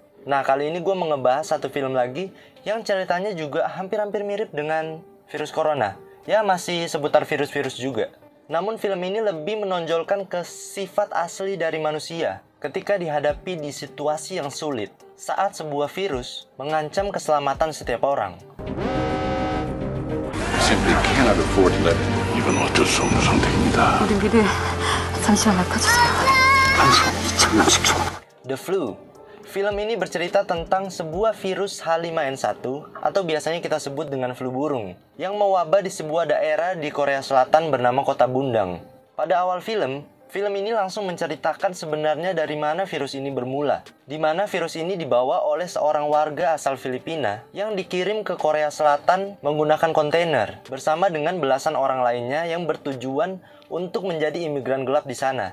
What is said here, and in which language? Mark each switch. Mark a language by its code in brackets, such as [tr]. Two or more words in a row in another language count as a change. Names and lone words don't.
[id] Nah, kali ini gue mau ngebahas satu film lagi yang ceritanya juga hampir-hampir mirip dengan virus corona. Ya, masih seputar virus-virus juga. Namun film ini lebih menonjolkan ke sifat asli dari manusia ketika dihadapi di situasi yang sulit saat sebuah virus mengancam keselamatan setiap orang. [en] Simply cannot afford to let [ko] 이건 어쩔 수 없는 선택입니다. 우리 미래 잠시만 맡아주세요. 방송 2030초. The Flu. [id] Film ini bercerita tentang sebuah virus H5N1 atau biasanya kita sebut dengan flu burung yang mewabah di sebuah daerah di Korea Selatan bernama Kota Bundang. Pada awal film ini langsung menceritakan sebenarnya dari mana virus ini bermula, di mana virus ini dibawa oleh seorang warga asal Filipina yang dikirim ke Korea Selatan menggunakan kontainer bersama dengan belasan orang lainnya yang bertujuan untuk menjadi imigran gelap di sana.